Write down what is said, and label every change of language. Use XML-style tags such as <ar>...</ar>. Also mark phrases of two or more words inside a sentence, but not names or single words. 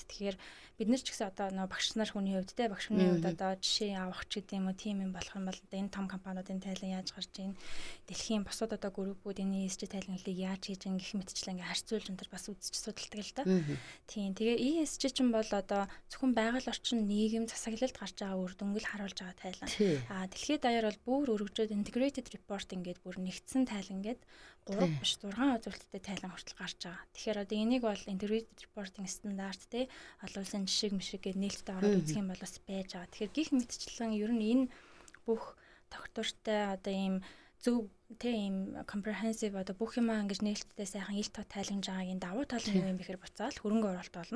<mn>Тэгэхээр бид нар ч гэсэн одоо нөгөө багш нар хүний хувьд те багш хүний хувьд одоо жишээ авах ч гэдэг юм уу тийм юм болох юм бол энэ том компаниудын тайлан яаж гарч ийн дэлхийн бусад одоо группүүд энэ ESG тайлангалыг яаж хийж ин гэх мэтчлэн ингээ харьцуулж энэ бас үзэж судалдаг л да. Тийм. Тэгээ ESG чинь бол одоо зөвхөн байгаль орчин нийгэм засаглалд гарч байгаа үр дүнг л харуулж байгаа тайлан. Дэлхийд даяар бол бүр өргөжөөд</mn> <en>integrated reporting</en> <mn>гэдэг бүр нэгдсэн тайлан гэдэг 3 биш 6 үзүүлэлттэй тайлан хүртэл гарч байгаа. Тэгэхээр одоо энийг бол</mn> <en>integrated reporting</en> <mn>стандарт те олон улсын жишээ мишиг гэдэг нээлттэй ороод үзэх юм бол бас байж байгаа. Тэгэхээр гих мэтчлэн ер нь энэ бүх тогтвортой одоо ийм зөв тийм comprehensive одоо бүх юмаа ингэж нээлттэй сайхан ил тод тайлгнаж байгаагийн давуу тал нь юу юм бэхэр буцаал хөрөнгө оруулалт болно.</mn>